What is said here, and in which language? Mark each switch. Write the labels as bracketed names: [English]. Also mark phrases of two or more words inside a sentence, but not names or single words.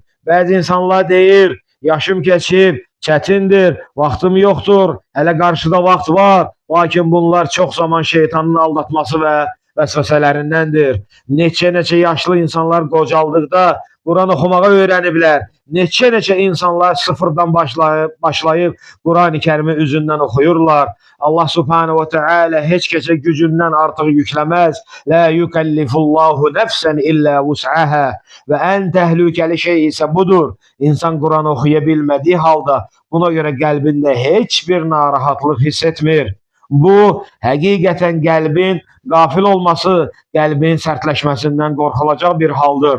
[Azerbaijani] Bəzi insanlar deyir, yaşım keçib, çətindir, vaxtım yoxdur, hələ qarşıda vaxt var, lakin bunlar çox zaman şeytanın aldatması və vəsvəsələrindəndir. Neçə yaşlı insanlar qocaldıqda Quran oxumağı öyrəniblər. Neçə insanlar sıfırdan başlayıb Quran-ı Kərimi üzündən oxuyurlar. Allah [Arabic] سبحانه وتعالى [Azerbaijani] heç kəsə gücündən artıq yükləməz. [Arabic] لا يكلف الله نفسا إلا وسعها. [Azerbaijani] Və ən təhlükəli şey isə budur. İnsan Quran oxuya bilmədiyi halda buna görə qəlbində heç bir narahatlıq hiss etmir. Bu, həqiqətən qəlbin qafil olması, qəlbin sərtləşməsindən qorxulacaq bir haldır.